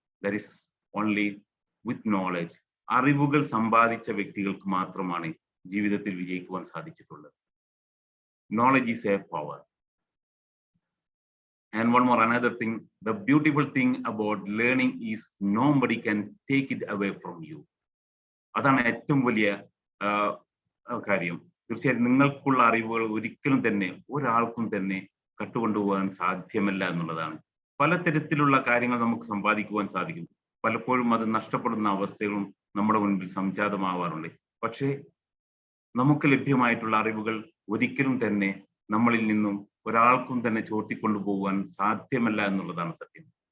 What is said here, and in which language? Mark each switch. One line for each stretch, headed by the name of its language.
English: That is only with knowledge.
Malayalam: അറിവുകൾ സമ്പാദിച്ച വ്യക്തികൾക്ക് മാത്രമാണ് ജീവിതത്തിൽ വിജയിക്കുവാൻ സാധിച്ചിട്ടുള്ളത്.
English: Knowledge is a power. And one more another thing, the beautiful thing about learning is nobody can take it away from you.
Malayalam: അതാണ് ഏറ്റവും വലിയ കാര്യം. തീർച്ചയായും നിങ്ങൾക്കുള്ള അറിവുകൾ ഒരിക്കലും തന്നെ ഒരാൾക്കും തന്നെ കട്ടുകൊണ്ടുപോകാൻ സാധ്യമല്ല എന്നുള്ളതാണ്. പലതരത്തിലുള്ള കാര്യങ്ങൾ നമുക്ക് സമ്പാദിക്കുവാൻ സാധിക്കും. പലപ്പോഴും അത് നഷ്ടപ്പെടുന്ന അവസ്ഥകളും നമ്മുടെ മുൻപിൽ സംജാതമാവാറുണ്ട്. പക്ഷേ നമുക്ക് ലഭ്യമായിട്ടുള്ള അറിവുകൾ ഒരിക്കലും തന്നെ നമ്മളിൽ നിന്നും ഒരാൾക്കും തന്നെ ചോർത്തിക്കൊണ്ടുപോകാൻ സാധ്യമല്ല എന്നുള്ളതാണ് സത്യം.